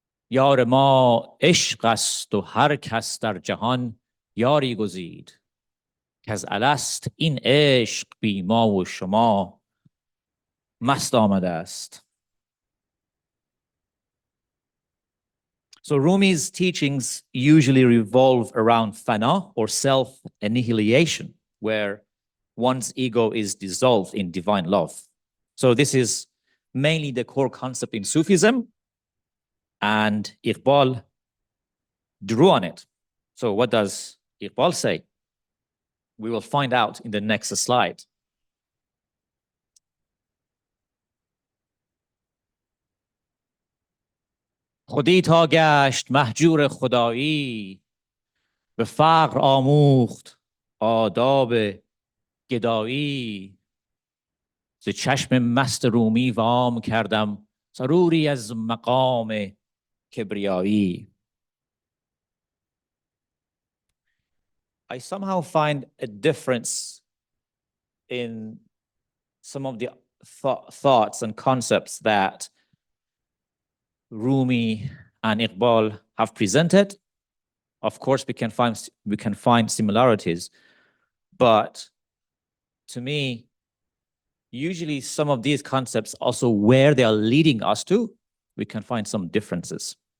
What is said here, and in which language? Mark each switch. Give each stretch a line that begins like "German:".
Persian: یار ما عشق است و هر کس در جهان یاری گزید کز الست این عشق بی ما و شما مست آمده است.
English: So Rumi's teachings usually revolve around fana or self-annihilation, where one's ego is dissolved in divine love. So this is mainly the core concept in Sufism, and Iqbal drew on it. So what does Iqbal say? We will find out in the next slide.
Persian: خودی تا گشت مهجور خدایی به فقر آموخت آداب گدایی ز چشم مست رومی وام کردم سروری از مقام کبریایی.
English: I somehow find a difference in some of the thoughts and concepts that Rumi and Iqbal have presented. Of course, we can find similarities, but to me, usually some of these concepts also where they are leading us to, we can find some differences.